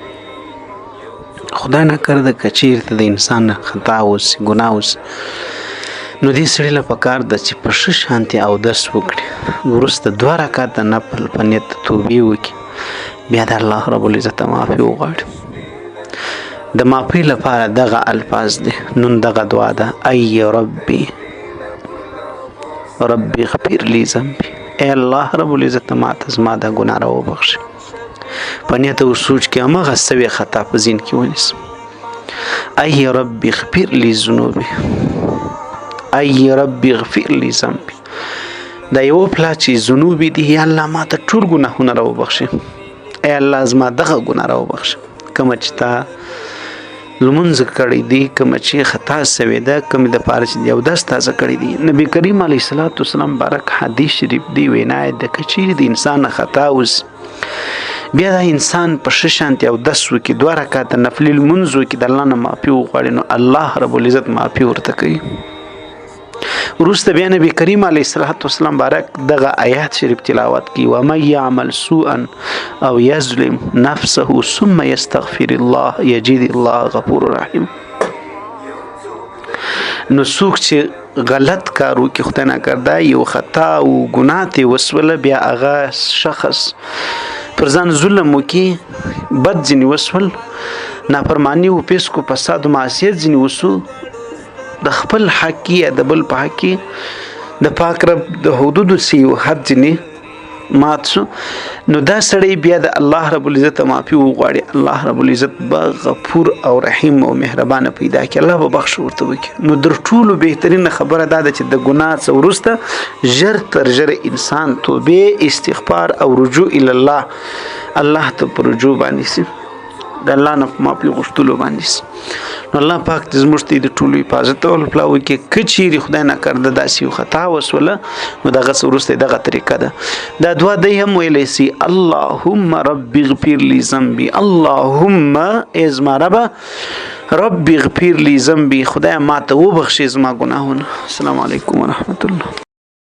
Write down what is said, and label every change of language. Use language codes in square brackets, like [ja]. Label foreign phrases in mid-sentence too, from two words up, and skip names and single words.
[ps] خدای نکرده که چیرته د انسان خطا اوسي ګناه اوسي نو دې سړي له پکار ده چې په ښه شانتي اودس وکړي، وروسته 2 رکعته نفل په نیت د توبې وکړي، بیا د الله رب العزت معافي وغواړي. د معافي لپاره دغه الفاظ دي، نن دغه دعا ده: [ar] ای ربي ربي اغفر لي ذنبي، [ps] ای الله رب العزت ماته زما د ګناه را وبخښي. په نیت او سوچ کې همغه سوي خطا په ذهن کې ونیسم. [ar] ای ربي اغفر لي ذنوبي، ای ربي اغفر لي ذنبي. [ps] دا یو پلا چې ذنوب دي، یا الله ماته ټول ګناهونه را وبخښي، ای الله زما دغه ګناه را وبخښي. کومه چې تا لمونځ کړی دی، کومه چې خطا سوې ده، کومې دپاره چې د اودس تازه کړی دی. نبي کریم [ar] علیه الصلاة والسلام [ps] بارک حدیث شریف دی وینا یې ده که چیرې د انسان خطا اوسي بیا دا انسان په ښه شانتي اودس وکړي، 2 رکعته نفلي لمونځ وکړي، د الله نه معافي وغواړي، نو الله رب العزت معافي ورته کوي. وروسته بیا نبی کریم [ar] علیه الصلاة والسلام [ps] بارک دغه آیات شریف تلاوت کی: [ar] ومن یعمل سوءا او یظلم نفسه ثم یستغفر الله یجد الله غفور رحیم. [ps] نو څوک چې غلط کار وکړي، خدای نکرده یو خطا او ګناه ترې وسوله، بیا هغه شخص پر ځان ظلم وکړي، بد ځینې وسول، نافرماني و فسق و فساد و معصیت ځینې وسو، د خپل حق کې یا د بل په حق کې د پاک رب د حدودو څخه یو حد ځینې مات شو، نو دا سړی بیا د الله رب العزت معافي وغواړي، الله رب العزت به غفور او رحیم او مهربانه پیدا کړي، الله به بخښ ورته وکړي. نو در ټولو بهترینه خبره دا ده چې د ګناه څخه وروسته ژر تر ژره انسان توبې، استغفار او رجوع الله ته په رجوع باندې سي، د الله نه په معافي غوښتلو باندې سي. نو الله پاک دې زموږ د ټولو حفاظت او پلا وکړي. که چیرې خدای نکرده داسې یو خطا وسوله، نو دغه څه وروسته دغه طریقه ده. دا دعا دی هم ویلی سي: [ar] اللهم رب اغفر لي ذنبي، اللهم [ps] ای زما ربه [ar] رب اغفر لي ذنبي، [ps] خدای ماته وبخښي زما ګناهونه. [ar] السلام علیکم ورحمت الله.